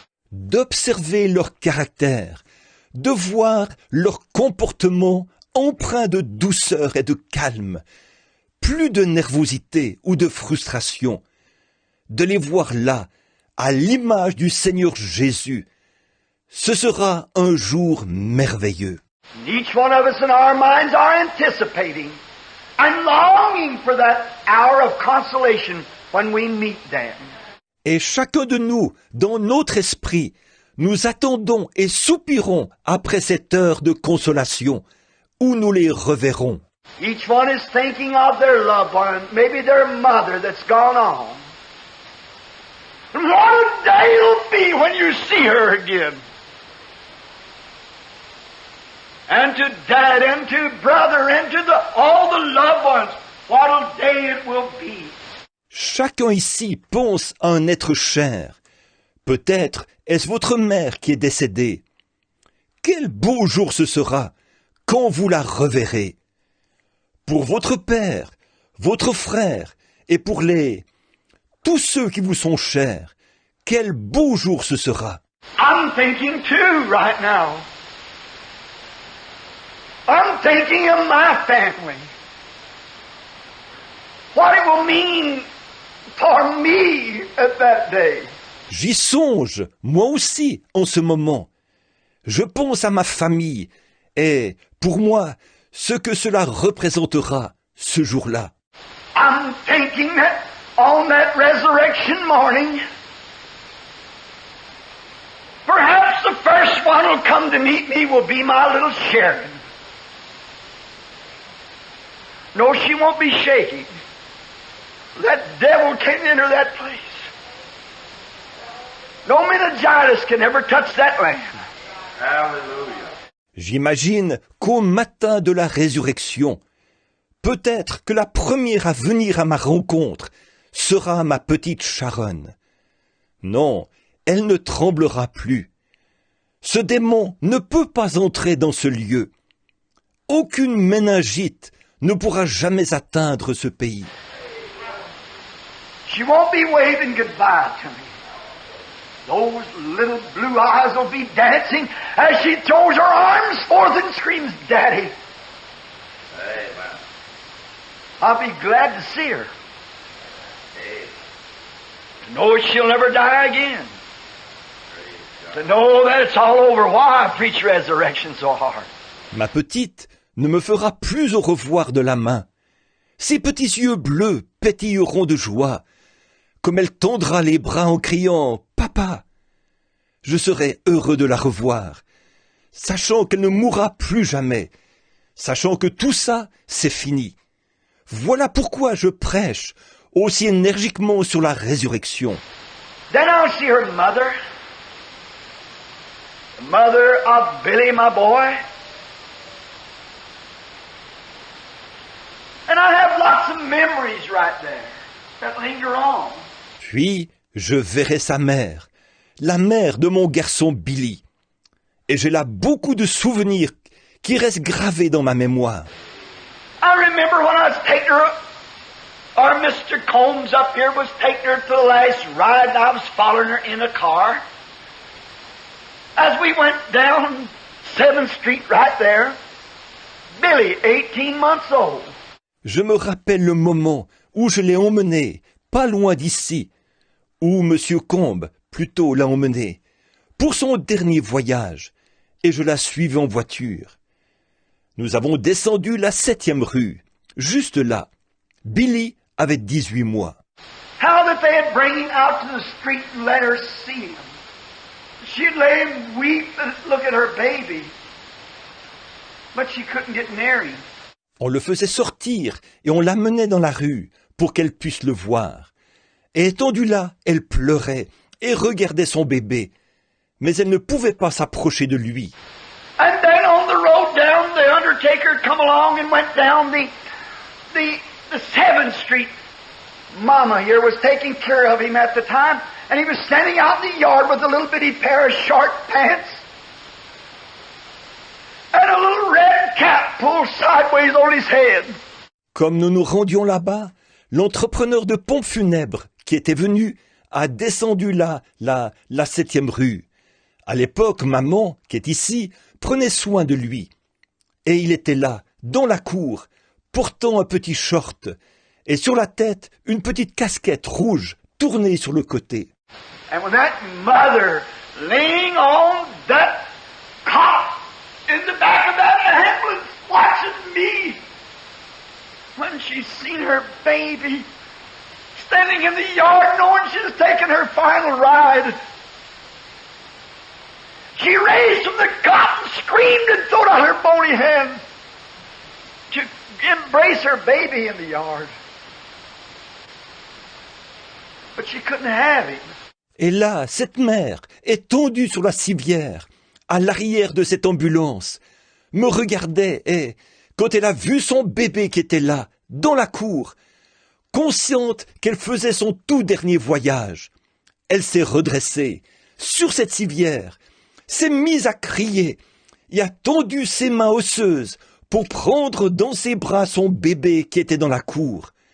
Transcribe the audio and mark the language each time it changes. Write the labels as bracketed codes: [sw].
[fr] D'observer leur caractère, de voir leur comportement empreint de douceur et de calme, plus de nervosité ou de frustration, de les voir là, à l'image du Seigneur Jésus, ce sera un jour merveilleux. [en] Each one of us in our minds are anticipating and longing for that hour of consolation when we meet them. [fr] Et chacun de nous, dans notre esprit, nous attendons et soupirons après cette heure de consolation où nous les reverrons. [en] Each one is thinking of their loved one, maybe their mother that's gone on. And what a day it'll be when you see her again. And to dad, and to brother, and to all the loved ones, what a day it will be. [fr] Chacun ici pense à un être cher. Peut-être est-ce votre mère qui est décédée. Quel beau jour ce sera quand vous la reverrez. Pour votre père, votre frère et pour tous ceux qui vous sont chers, quel beau jour ce sera. [en] I'm thinking too right now. I'm thinking of my family. What it will mean for me at that day. [fr] J'y songe, moi aussi, en ce moment. Je pense à ma famille et, pour moi, ce que cela représentera ce jour-là. [en] I'm thinking that on that resurrection morning, perhaps the first one who'll come to meet me will be my little Sharon. No, she won't be shaking. That devil can't enter that place. No meningitis can ever touch that land. Hallelujah. [fr] J'imagine qu'au matin de la résurrection, peut-être que la première à venir à ma rencontre sera ma petite Sharon. Non, elle ne tremblera plus. Ce démon ne peut pas entrer dans ce lieu. Aucune méningite ne pourra jamais atteindre ce pays. [en] She won't be waving goodbye to me. Those little blue eyes will be dancing as she throws her arms forth and screams, Daddy. Amen. I'll be glad to see her. Amen. To know she'll never die again. To know that it's all over. Why I preach resurrection so hard? [fr] Ma petite ne me fera plus au revoir de la main. Ses petits yeux bleus pétilleront de joie, comme elle tendra les bras en criant « Papa !» Je serai heureux de la revoir, sachant qu'elle ne mourra plus jamais, sachant que tout ça, c'est fini. Voilà pourquoi je prêche aussi énergiquement sur la résurrection. [en] Then I'll see her mother, the mother of Billy, my boy. And I have lots of memories right there that linger on. [fr] Puis, je verrai sa mère, la mère de mon garçon Billy. Et j'ai là beaucoup de souvenirs qui restent gravés dans ma mémoire. [en] I remember when I was taking her, or Mr. Combs up here was taking her to the last ride, and I was following her in a car. As we went down 7th Street right there, Billy, 18 months old. [fr] Je me rappelle le moment où je l'ai emmené, pas loin d'ici, où Monsieur Combe, plutôt, l'a emmené, pour son dernier voyage, et je la suivais en voiture. Nous avons descendu la 7e rue, juste là. Billy avait 18 mois. [en] How that they had bring him out to the street and let her see him. She'd lay and weep and look at her baby, but she couldn't get near him. [fr] On le faisait sortir et on l'amenait dans la rue pour qu'elle puisse le voir. Et étendue là, elle pleurait et regardait son bébé, mais elle ne pouvait pas s'approcher de lui. [en] And then on the road down, the undertaker come along and went down the 7th Street. Mama here was taking care of him at the time, and he was standing out in the yard with a little bitty pair of short pants and a little red cap pulled sideways on his head. [fr] Comme nous nous rendions là-bas, l'entrepreneur de pompes funèbres qui était venu a descendu là, la 7e rue. À l'époque, maman, qui est ici, prenait soin de lui. Et il était là, dans la cour, portant un petit short, et sur la tête, une petite casquette rouge tournée sur le côté. [en] And when that mother laying on that cot in the back of that ambulance watching me, when she's seen her baby standing in the yard knowing she's taking her final ride, she raised from the cot and screamed and threw out her bony hands to embrace her baby in the yard. But she couldn't have him. [fr] Et là, cette mère, étendue sur la civière, à l'arrière de cette ambulance, me regardait et, quand elle a vu son bébé qui était là, dans la cour, consciente qu'elle faisait son tout dernier voyage, elle s'est redressée, sur cette civière, s'est mise à crier et a tendu ses mains osseuses pour prendre dans ses bras son bébé qui était dans la cour.